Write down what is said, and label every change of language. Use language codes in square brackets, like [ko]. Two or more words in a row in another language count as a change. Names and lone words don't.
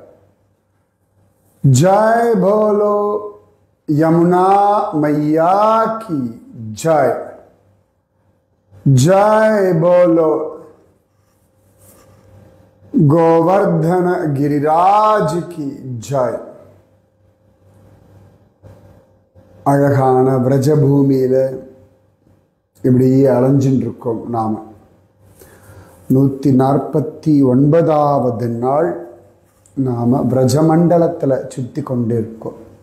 [hi] जय बोलो यमुना मैया की जय। जय बोलो गोवर्धन गिरिराज की जय। [ta] அழகான விரஜபூமியில இப்படியே அலைஞ்சின்னு இருக்கோம் நாம. 149வது நாள் நாம விரஜமண்டலத்தில் சுற்றி கொண்டே இருக்கோம்.